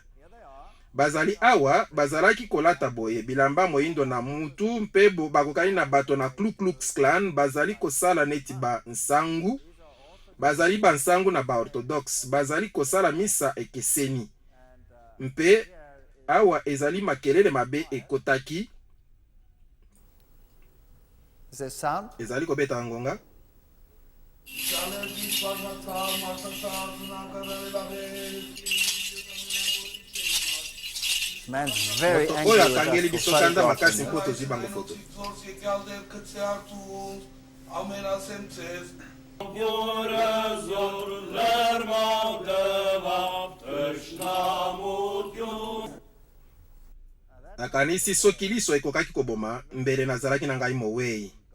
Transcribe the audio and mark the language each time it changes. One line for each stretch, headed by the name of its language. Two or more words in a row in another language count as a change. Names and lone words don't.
Lingala: Bazali awa bazalaki kolata boye bilamba moindo na mutu, mpe bakokani na bato na Ku Klux Klan, bazali kosala neti ba nsangu. Bazali ba nsangu na ba orthodoxe, bazali kosala misa ekeseni. Mpe awa ezali makelele mabe ekotaki. Ezali kobeta ngonga.
English: Man's very angry with us for photographing.
Lingala: Nakanisi soki liso ekokaki koboma mbele nazalaki na ngai mowei.